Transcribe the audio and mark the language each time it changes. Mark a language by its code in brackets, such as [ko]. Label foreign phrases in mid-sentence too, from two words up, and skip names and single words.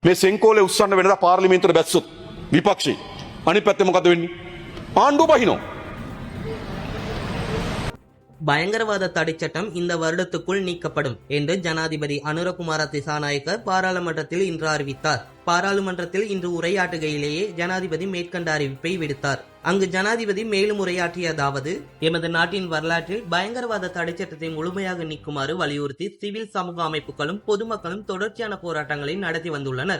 [si] මේ සෙන්කෝලේ උස්සන්න වෙනදා පාර්ලිමේන්තුවට බැස්සොත් විපක්ෂේ අනිත් පැත්තේ මොකද වෙන්නේ? ආණ්ඩුව බහිනවා. [ta] பயங்கரவாத தடைச்சட்டம் இந்த வருடத்துக்குள் நீக்கப்படும் என்று ஜனாதிபதி அனுரகுமார திசாநாயக்க பாராளுமன்றத்தில் இன்று அறிவித்தார். பாராளுமன்றத்தில் இன்று உரையாற்றுகையிலேயே ஜனாதிபதி மேற்கண்ட அறிவிப்பை விடுத்தார். அங்கு ஜனாதிபதி மேலும் உரையாற்றியதாவது, எமது நாட்டின் வரலாற்றில் பயங்கரவாத தடைச்சட்டத்தை முழுமையாக நீக்குமாறு வலியுறுத்தி சிவில் சமூக அமைப்புகளும் பொதுமக்களும் தொடர்ச்சியான போராட்டங்களை நடத்தி வந்துள்ளனர்.